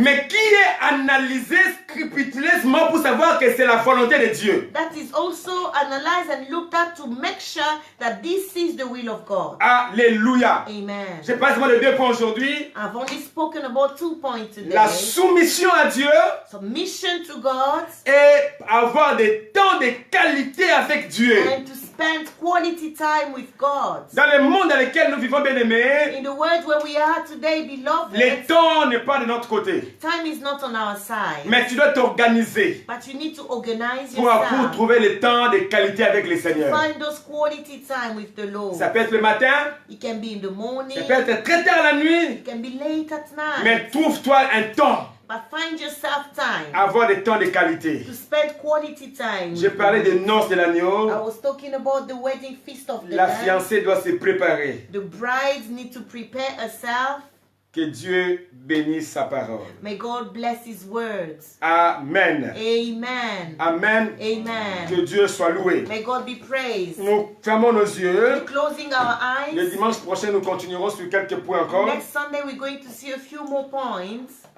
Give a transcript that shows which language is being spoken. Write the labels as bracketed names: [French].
[French] mais qui est analysé scrupuleusement pour savoir que c'est la volonté de Dieu. [English] That is also analyzed and looked at to make sure that this is the will of God. [French] Alléluia. [English] Amen. [French] Je passe moi les 2 points aujourd'hui. [English] I've only spoken about 2 points today. [French] La soumission à Dieu [English] Submission to God [French] et avoir des temps de qualité avec Dieu. [English] and to spend quality time with God. [French] Dans le monde dans lequel nous vivons, bien aimés, [English] In the world where we are today, beloved, [French] le temps n'est pas de notre côté. [English] time is not on our side. [French] Mais tu dois t'organiser [English] But you need to organize [French] pour [English] yourself. [French] trouver le temps de qualité avec le Seigneur. [English] Find those quality time with the Lord. [French] Ça peut être le matin, [English] It can be in the morning. [French] ça peut être très tard la nuit, [English] It can be late at night. [French] mais trouve-toi un temps, [English] But find yourself time [French] avoir des temps de qualité. [English] to spend quality time. [French] J'ai parlé des noces de [English] I [French] l'agneau. [English] was talking about the wedding feast of the [French] La [English] Lamb. [French] fiancée doit se préparer. [English] The brides need to prepare herself. [French] Que Dieu bénisse sa parole. [English] May God bless His words. [French] Amen. [English] Amen. [French] Amen. [English] Amen. [French] Que Dieu soit loué. [English] May God be praised. [French] Nous fermons nos yeux. [English] Closing our [French] Le [English] eyes. [French] dimanche prochain, nous continuerons sur quelques points encore. [English] Next Sunday, we're going to see a few more points.